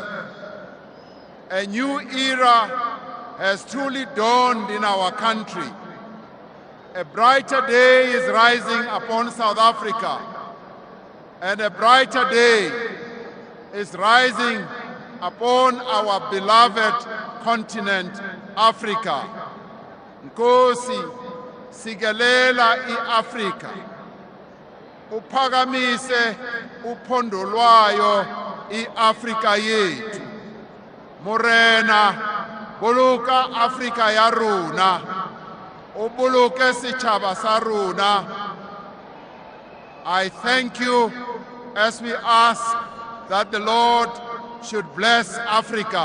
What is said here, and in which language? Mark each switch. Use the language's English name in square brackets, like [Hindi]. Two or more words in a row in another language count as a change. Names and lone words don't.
[English] A new era has truly dawned in our country. A brighter day is rising upon South Africa, and a brighter day is rising upon our beloved continent, Africa. [Xhosa] Nkosi, sigelela i-Afrika. Uphakamise uphondo lwayo i-Afrika yethu. [Southern Sotho] Morena, buluka Afrika ya rona. Ubuluke sitjhaba sa rona. [English] I thank you as we ask that the Lord should bless Africa.